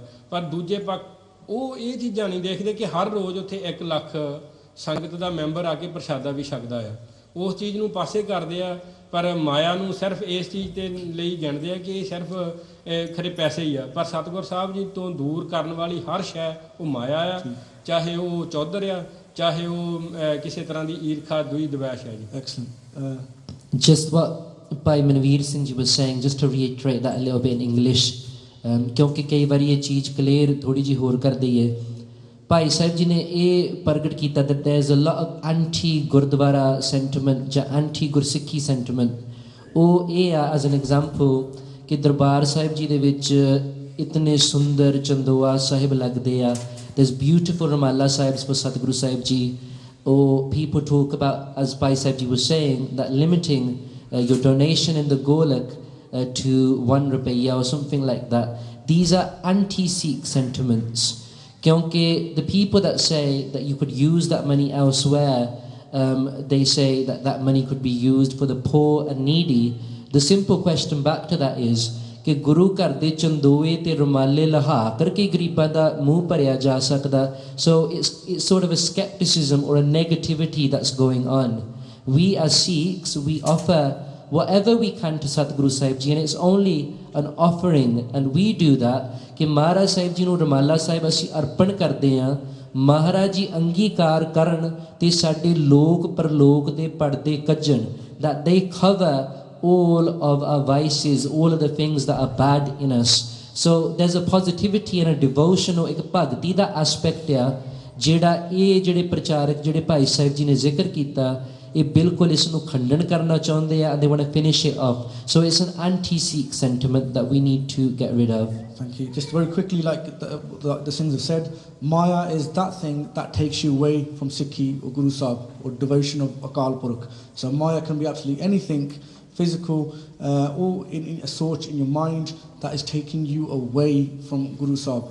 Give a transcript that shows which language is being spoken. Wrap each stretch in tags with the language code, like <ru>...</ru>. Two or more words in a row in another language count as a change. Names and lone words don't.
<pa>ਪਰ ਦੂਜੇ ਪੱਖ ਉਹ ਇਹ ਚੀਜ਼ਾਂ ਨਹੀਂ ਦੇਖਦੇ ਕਿ ਹਰ ਰੋਜ਼ ਉੱਥੇ 1 ਲੱਖ ਸੰਗਤ ਦਾ ਮੈਂਬਰ ਆ ਕੇ ਪ੍ਰਸ਼ਾਦਾ ਵੀ ਛਕਦਾ ਆ, ਉਸ ਚੀਜ਼ ਨੂੰ ਪਾਸੇ ਕਰਦੇ ਆ। ਪਰ ਮਾਇਆ ਨੂੰ ਸਿਰਫ ਇਸ ਚੀਜ਼ ਦੇ ਲਈ ਗਿਣਦੇ ਆ ਕਿ ਇਹ ਸਿਰਫ ਖਰੇ ਪੈਸੇ ਹੀ ਆ, ਪਰ ਸਤਿਗੁਰ ਸਾਹਿਬ ਜੀ ਤੋਂ ਦੂਰ ਕਰਨ ਵਾਲੀ ਹਰ ਸ਼ੈ ਉਹ ਮਾਇਆ ਆ, ਚਾਹੇ ਉਹ ਚੌਧਰ ਆ, ਚਾਹੇ ਉਹ ਕਿਸੇ ਤਰ੍ਹਾਂ ਦੀ ਈਰਖਾ ਦੂਈ ਦਵੈਸ਼ ਹੈ ਜੀ।</pa> <en>Excellent. Just what Bhai Manveer Singh ji was saying, just to reiterate that a little bit in English,</en> <pa>ਕਿਉਂਕਿ ਕਈ ਵਾਰੀ ਇਹ ਚੀਜ਼ ਕਲੀਅਰ ਥੋੜੀ ਜਿਹੀ ਹੋਰ ਕਰ ਦਈਏ। ਭਾਈ ਸਾਹਿਬ ਜੀ ਨੇ ਇਹ ਪ੍ਰਗਟ ਕੀਤਾ</pa> <en>that there is a lot of anti</en> <pa>ਗੁਰਦੁਆਰਾ sentiment ਜਾਂ anti ਗੁਰਸਿੱਖੀ sentiment। ਉਹ ਇਹ ਆ</pa> <en>as an example</en> <pa>ਕਿ ਦਰਬਾਰ ਸਾਹਿਬ ਜੀ ਦੇ ਵਿੱਚ ਇਤਨੇ ਸੁੰਦਰ ਚੰਦੋਆ ਸਾਹਿਬ ਲੱਗਦੇ ਆ,</pa> <en>there's beautiful ਰਮਾਲਾ ਸਾਹਿਬs for ਸਤਿਗੁਰੂ ਸਾਹਿਬ ਜੀ। or people talk about, as Bhai Sahib ji was saying, that limiting your donation in the golak to 1 rupiah or something like that. These are anti-Sikh sentiments. Kyonki the people that say that you could use that money elsewhere, they say that that money could be used for the poor and needy. The simple question back to that is</en> <pa>ਕਿ ਗੁਰੂ ਘਰ ਦੇ ਚੰਦੋਏ ਤੇ ਰੁਮਾਲੇ ਲਹਾ ਕਰਕੇ ਗਰੀਬਾਂ ਦਾ ਮੂੰਹ ਭਰਿਆ ਜਾ ਸਕਦਾ।</pa> <en>So it's sort of a skepticism or a negativity that's going on. We as Sikhs, we offer whatever we can to Satguru Sahib Ji, and it's only an offering, and we do that</en> <pa>ਕਿ ਮਹਾਰਾਜ ਸਾਹਿਬ ਜੀ ਨੂੰ ਰੁਮਾਲਾ ਸਾਹਿਬ ਅਸੀਂ ਅਰਪਣ ਕਰਦੇ ਹਾਂ, ਮਹਾਰਾਜ ਜੀ ਅੰਗੀਕਾਰ ਕਰਨ ਤੇ ਸਾਡੇ ਲੋਕ ਪਰਲੋਕ ਦੇ ਪਰਦੇ ਕੱਜਣ,</pa> <en>that they cover all of our vices, all of the things that are bad in us. So there's a positivity and a devotion, or</en> <pa>ਇੱਕ ਭਗਤੀ ਦਾ aspect ਜਾਂ ਜਿਹੜਾ ਇਹ ਜਿਹੜੇ ਪ੍ਰਚਾਰਕ ਜਿਹੜੇ ਭਾਈ ਸਾਹਿਬ ਜੀ ਨੇ ਜ਼ਿਕਰ ਕੀਤਾ ਇਹ ਬਿਲਕੁਲ ਇਸ ਨੂੰ ਖੰਡਨ ਕਰਨਾ ਚਾਹੁੰਦੇ ਆ,</pa> <en>and they want to finish it off. So it's an anti-Sikh sentiment that we need to get rid of. Thank you. Just very quickly, like the Singhs have said, Maya is that thing that takes you away from Sikhi or Guru Sahib or devotion of Akal Purukh. So Maya can be absolutely anything physical or in a sort in your mind that is taking you away from Guru Sahib.</en>